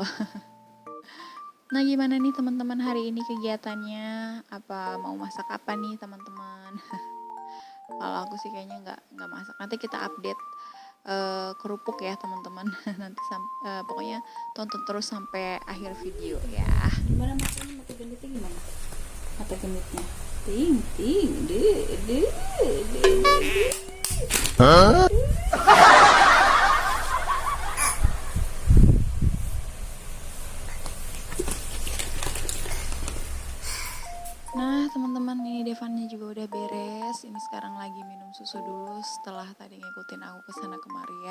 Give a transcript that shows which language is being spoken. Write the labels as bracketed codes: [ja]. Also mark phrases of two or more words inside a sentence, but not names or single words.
[id] Nah gimana nih teman-teman hari ini kegiatannya, apa mau masak apa nih teman-teman? Kalau aku sih kayaknya nggak masak, nanti kita update kerupuk ya teman-teman. Nanti pokoknya tonton terus sampai akhir video ya. Gimana masaknya, mata genitnya gimana? Mata genitnya ting ting de de de de. Huh? Nah teman-teman, ini Devannya juga udah beres. Ini sekarang lagi minum susu dulu setelah tadi ngikutin aku kesana kemari ya.